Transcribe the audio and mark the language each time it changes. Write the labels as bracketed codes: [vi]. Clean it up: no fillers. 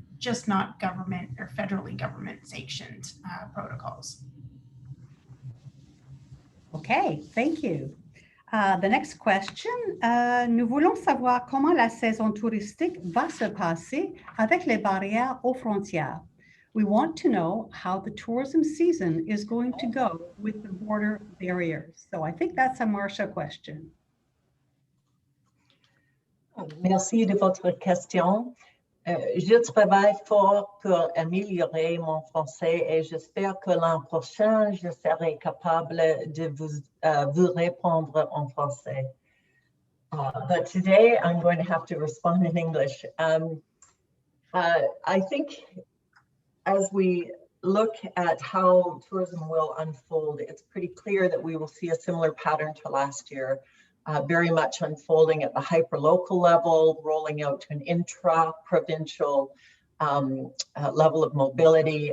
[en] just not government or federally government sanctioned protocols. Okay, thank you. The next question, [fr] nous voulons savoir comment la saison touristique va se passer avec les barrières aux frontières. [en] We want to know how the tourism season is going to go with the border barriers. So I think that's a Marcia question. [fr] Merci de votre question. Je travaille fort pour améliorer mon français et j'espère que l'an prochain, je serai capable de vous répondre en français. [en] But today, I'm going to have to respond in English. I think as we look at how tourism will unfold, it's pretty clear that we will see a similar pattern to last year. Very much unfolding at the hyperlocal level, rolling out to an intra-provincial level of mobility.